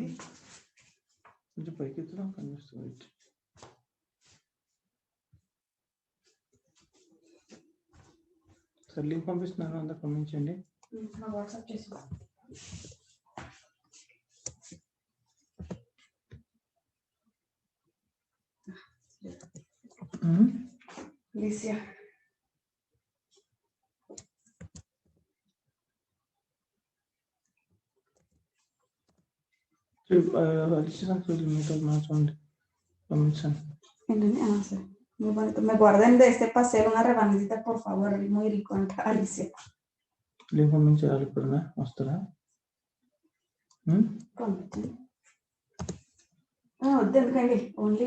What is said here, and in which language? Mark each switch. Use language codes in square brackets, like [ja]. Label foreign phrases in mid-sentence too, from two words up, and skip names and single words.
[te] కొంచెం పైకి ఎత్తుదాం, కనిపిస్తుంది. సరే లింక్ పంపిస్తున్నాను, అందరు పంపించండి. వాట్సాప్ చేసి లీసియా [es] Me guarden de este paseo una rebanadita, por favor, muy rico, Alicia. [te] లింక్ పంపించాలి. ఇప్పుడు వస్తారా? వద్దండి, ఓన్లీ